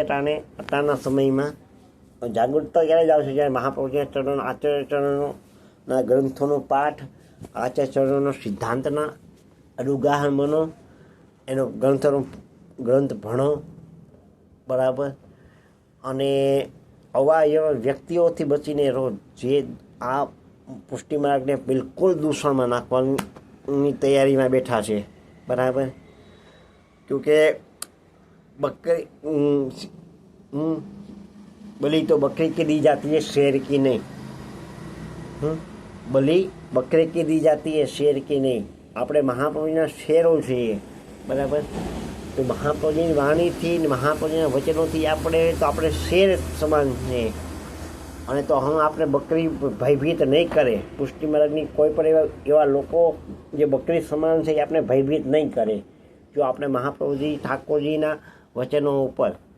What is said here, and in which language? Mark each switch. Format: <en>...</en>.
<gu>અત્યારના સમયમાં જાગૃતતા ક્યારે જ આવશે જ્યારે મહાપ્રભુજીના ચરણો, આચાર્ય ચરણોના ગ્રંથોનો પાઠ, આચાર્ય ચરણોનો સિદ્ધાંતના અનુગાહન બનો, એનો ગ્રંથ ભણો, બરાબર. અને આવા એવા વ્યક્તિઓથી બચીને રહો જે આ પુષ્ટિ માર્ગને બિલકુલ દૂષણમાં નાખવાની તૈયારીમાં બેઠા છે, બરાબર.</gu> <hi>क्योंकि बकरी बलि तो बकरी की दी जाती है, शेर की नहीं. बलि बकरे की दी जाती है, शेर की नहीं.</hi> <gu>આપણે મહાપ્રભુજીના શેરો છીએ, બરાબર. તો મહાપ્રભુજીની વાણીથી, મહાપ્રભુજીના વચનોથી આપણે શેર સમાન છે. અને તો હું આપણે બકરી ભયભીત નહીં કરે. પુષ્ટિ માર્ગની કોઈ પણ એવા લોકો જે બકરી સમાન છે એ આપણે ભયભીત નહીં કરે જો આપણે મહાપ્રભુજી ઠાકોરજીના વચનો ઉપર.</gu>